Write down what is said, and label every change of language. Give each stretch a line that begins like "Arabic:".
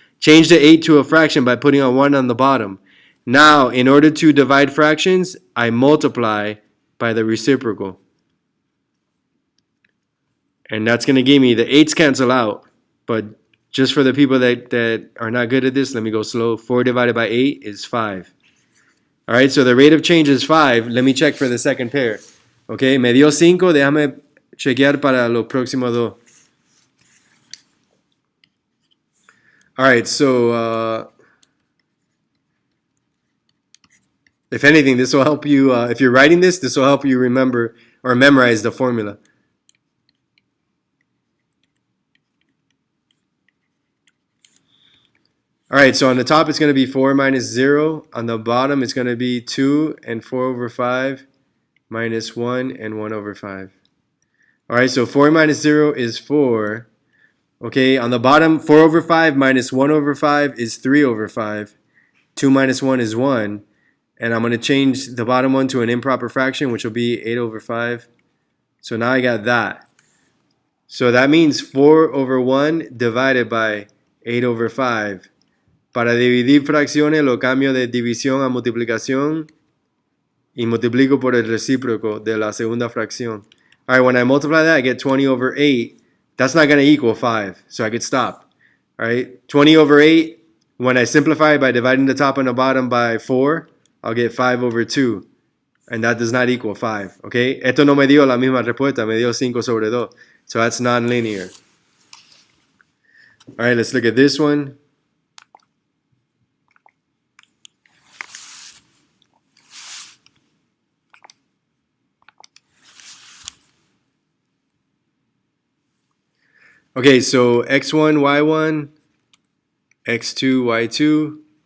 English: Change the 8 to a fraction by putting a 1 on the bottom. Now, in order to divide fractions, I multiply by the reciprocal. And that's going to give me, the 8's cancel out. But just for the people that are not good at this, let me go slow. 4 divided by 8 is 5. All right, so the rate of change is 5. Let me check for the second pair. Okay,
Spanish: me dio 5. Déjame chequear para los próximos dos.
English: All right, so if anything, this will help you. If you're writing this will help you remember or memorize the formula. All right, so on the top it's going to be 4 minus 0. On the bottom it's going to be 2 and 4 over 5 minus 1 and 1 over 5. All right, so 4 minus 0 is 4. Okay, on the bottom, 4 over 5 minus 1 over 5 is 3 over 5. 2 minus 1 is 1. And I'm going to change the bottom one to an improper fraction, which will be 8 over 5. So now I got that. So that means 4 over 1 divided by 8 over 5.
Spanish: Para dividir fracciones lo cambio de división a multiplicación y multiplico por el recíproco de la segunda fracción.
English: All right, when I multiply that, I get 20 over 8. That's not going to equal 5, so I could stop. All right, 20 over 8, when I simplify by dividing the top and the bottom by 4, I'll get 5 over 2. And that does not equal 5, okay?
Spanish: Esto no me dio la misma respuesta, me dio 5 sobre 2.
English: So that's nonlinear. All right, let's look at this one. Okay, so x1, y1, x2, y2.